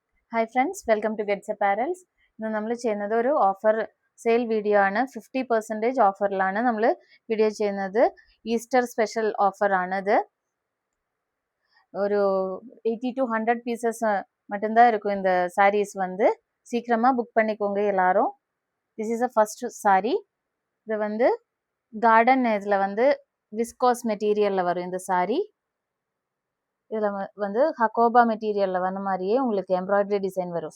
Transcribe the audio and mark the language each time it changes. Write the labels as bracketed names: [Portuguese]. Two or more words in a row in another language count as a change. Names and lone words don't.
[English] Hi friends, welcome to Gets Apparels. [Malayalam] ഇന്ന് നമ്മൾ ചെയ്യുന്നത് ഒരു [English] offer sale video [Malayalam] ആണ്. 50% ഓഫറിലാണ് നമ്മൾ വീഡിയോ ചെയ്യുന്നത്. [English] Easter special offer [Malayalam] ആണ് ഇത്. [Tamil] ஒரு 80 to 100 பீசஸ் மட்டும்தான் இருக்கும் இந்த சாரீஸ் வந்து. சீக்கிரமா புக் பண்ணிக்கோங்க எல்லாரும். [English] This is a first saree. [Tamil] இது வந்து கார்டன் இதுல வந்து விஸ்காஸ் மெட்டீரியல்ல வரும் இந்த சாரி. இதில் வந்து ஹக்கோபா மெட்டீரியலில் வந்த மாதிரியே உங்களுக்கு [English] embroidery design [Tamil] வரும்.